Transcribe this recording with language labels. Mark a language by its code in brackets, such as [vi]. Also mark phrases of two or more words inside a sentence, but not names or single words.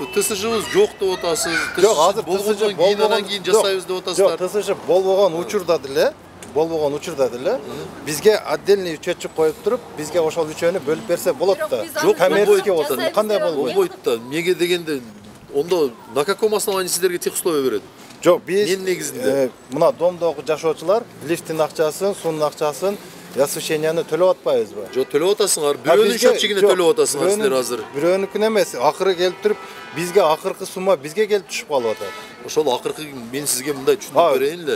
[ky] ТСЖбыз жок деп атасыз. Жок, азыр ТСЖ болбогон кийин жасайбыз деп атасыздар. Жок, ТСЖ болбогон учурда деле бизге [ru] отдельный счетчик [ky] коюп туруп, бизге ошол үчөөнү бөлүп берсе болот да. Жок, коммерческий болсо кандай болбойт? Болбойт да. Эмнеге дегенде ондо [ru] на каком основании [ky] силерге [ru] тех условия [ky] берет? Жок, биз эмненин негизинде? Мына домдогу жашоочулар лифттин акчасын, суунун акчасын, освещенияны төлөп атпайбызбы? Жок, төлөп атасыңар. Бирөөнүн счетчигине төлөп атасыңар силер азыр. Бирөөнүкүн эмес, акыры келип туруп, бизге акыркы сумма бизге келип түшүп калып атат. Ошол акыркы мен сизге мындай түшүндүрүп берейин эле.